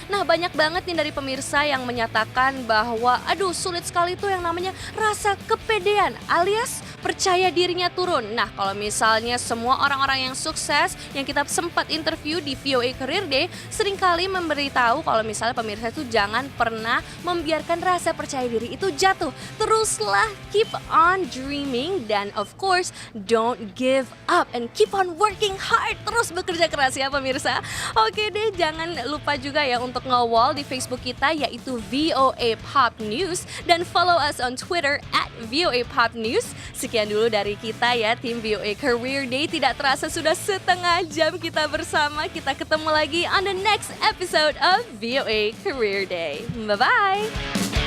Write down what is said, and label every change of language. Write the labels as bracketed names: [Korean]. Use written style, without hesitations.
[Indonesian] Nah, banyak banget nih dari pemirsa yang menyatakan bahwa aduh sulit sekali tuh yang namanya rasa kepedean alias percaya dirinya turun. Nah, kalau misalnya semua orang-orang yang sukses yang kita sempat interview di VOA Career Day seringkali memberitahu kalau misalnya pemirsa itu jangan pernah membiarkan rasa percaya diri itu jatuh. Teruslah [English] keep on dreaming dan of course don't give up and keep on working hard. [Indonesian] Terus bekerja keras ya pemirsa. Oke deh, jangan lupa juga ya untuk nge-wall di Facebook kita yaitu VOA Pop News dan [English] follow us on Twitter @VOA Pop News. [Indonesian] Sekian dulu dari kita ya tim VOA Career Day. Tidak terasa sudah setengah jam kita bersama. Kita ketemu lagi [English] on the next episode of VOA Career Day. Bye-bye!